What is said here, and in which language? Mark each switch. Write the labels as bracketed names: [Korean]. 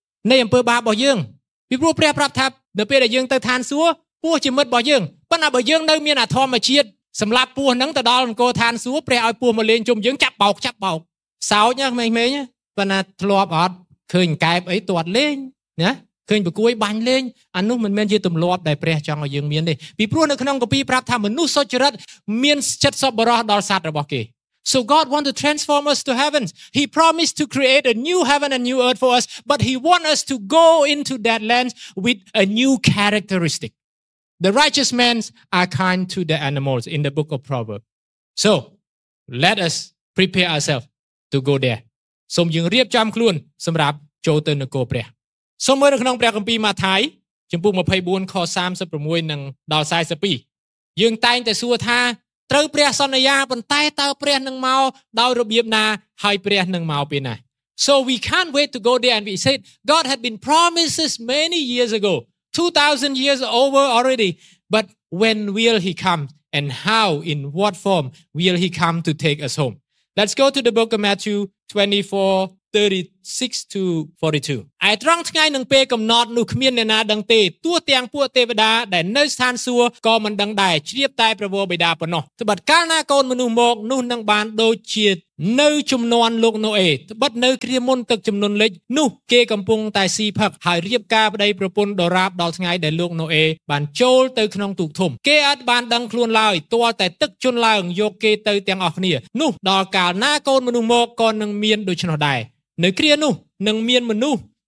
[Khmer] នៃអំពើបាបរបស់យើងពីព្រោះព្រះប្រាប់ថានៅពេលដែលយើងទៅឋានសួគ៌ពស់ជាមិត្តរបស់យើងប៉ិនតែបើយើងនៅមានអាធម៌ជាតិសម្រាប់ពស់ហ្នឹងទៅដល់អង្គរឋានសួគ៌ព្រះឲ្យពស់មកលេងជុំយើងចាប់បោកសោចណាមេញមេញប៉ុន្តែធ្លាប់អត់ឃើញកែបអីទាត់លេងណាឃើញបកួយបាញ់លេងអានោះមិនមែនជាទម្លាប់ដែលព្រះចង់ឲ្យយើងមានទេពីព្រោះនៅក្នុងគម្ពីរប្រាប់ថាមនុស្សសុចរិតមានចិត្តសប្បុរសដល់សត្វរបស់គេ [English] So God want to transform us to heaven. He promised to create a new heaven and new earth for us, but he want us to go into that land with a new characteristic. The righteous men are kind to the animals in the book of Proverbs. So, let us prepare ourselves to go there. [Khmer] សូមយើងរៀបចំខ្លួនសម្រាប់ចូលទៅនគរព្រះ។សូមមើលនៅក្នុងព្រះគម្ពីរម៉ាថាយជំពូក24ខ36និងដល់42យើងតែងតែសួរថាត្រូវព្រះសន្យាប៉ុន្តែតើព្រះនឹងមកដោយរបៀបណាហើយព្រះនឹងមកពេលណា? [English] So we can't wait to go there and we said God had been promises many years ago. 2,000 years over already. But when will he come? And how, in what form, will he come to take us home? Let's go to the book of Matthew 24, [Khmer] 36 to 42. ឯត្រង់ថ្ងៃនឹងពេលកំណត់នោះគ្មានអ្នកណាដឹងទេទោះទាំងពួកទេវតាដែលនៅស្ថានសួគ៌ក៏មិនដឹងដែរជ្រាបតែព្រះវរបិតាប៉ុណ្ណោះត្បិតកាលណាកូនមនុស្សមកនោះនឹងបានដូចជា នៅជំនន់លោកណូអេត្បិតនៅគ្រាមុនទឹកជំនន់លិចនោះគេកំពុងតែស៊ីផឹកហើយរៀបការប្តីប្រពន្ធដរាបដល់ថ្ងៃដែលលោកណូអេបានចូលទៅក្នុងទូកធំគេអត់បានដឹងខ្លួនឡើយទាល់តែទឹកជន់ឡើងយកគេទៅទាំងអស់គ្នានោះដល់កាលណាកូនមនុស្សមកក៏នឹងមានដូច្នោះដែរនៅគ្រានោះនឹងមានមនុស្ស